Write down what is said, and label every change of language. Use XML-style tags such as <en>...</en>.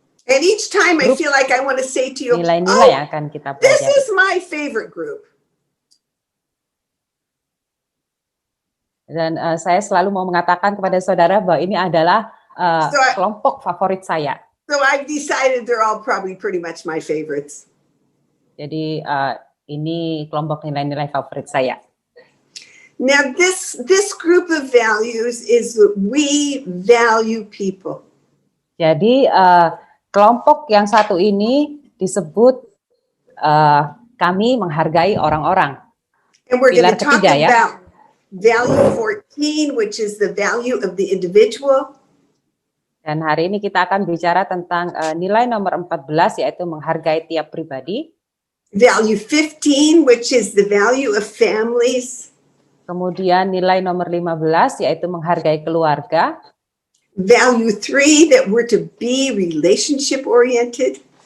<en>and each time I feel like I want to say to you,</en> <id>nilai-nilai yang akan kita pelajari.</id> <en>This is my favorite group.</en> <id>Dan saya selalu mau mengatakan kepada saudara bahwa ini adalah kelompok favorit saya.</id> <en>So I've decided they're all probably pretty much my favorites.</en> <id>Jadi ini kelompok nilai-nilai favorit saya.</id> <en>Now this group of values is that we value people.</en> <id>Jadi kelompok yang satu ini disebut kami menghargai orang-orang.</id> <en>And we're going to talk about value 14, which is the value of the individual.</en> <id>Dan hari ini kita akan bicara tentang nilai nomor 14, yaitu menghargai tiap pribadi.</id> <en>Value 15, which is the value of families.</en> <id>Kemudian nilai nomor 15, yaitu menghargai keluarga.</id> <en>Value 3, that we're to be relationship oriented.</en>